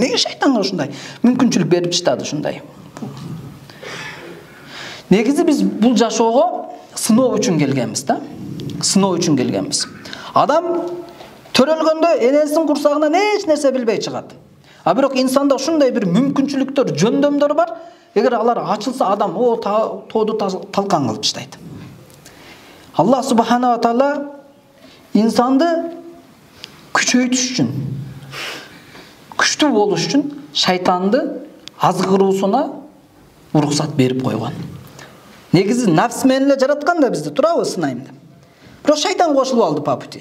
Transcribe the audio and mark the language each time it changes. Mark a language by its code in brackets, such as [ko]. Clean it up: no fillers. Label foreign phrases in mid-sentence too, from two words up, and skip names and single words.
[ky] Неге шайтанга ушундай мүмкүнчүлүк берип чыктады ушундай? Негизи биз бул жашоого сыноо үчүн келгенбиз да. Сыноо үчүн келгенбиз. Адам төрөлгөндө энесинин курсагынан эч нерсе билбей чыгат. А бирок инсанда ушундай бир мүмкүнчүлүктөр, жөндөмдөр бар. Эгер алар ачылса, адам тооду талкан кылып таштайт. Аллах [ar] سبحانه وتعالى [ky] инсанды күчөйтүш үчүн, күчтүү болуш үчүн шайтанды азгыруусуна уруксат берип койгон. Негизи нафс менен эле жараткан да бизди, турабы сынайм деп. Бирок шайтан кошулуп алды [ru] по пути.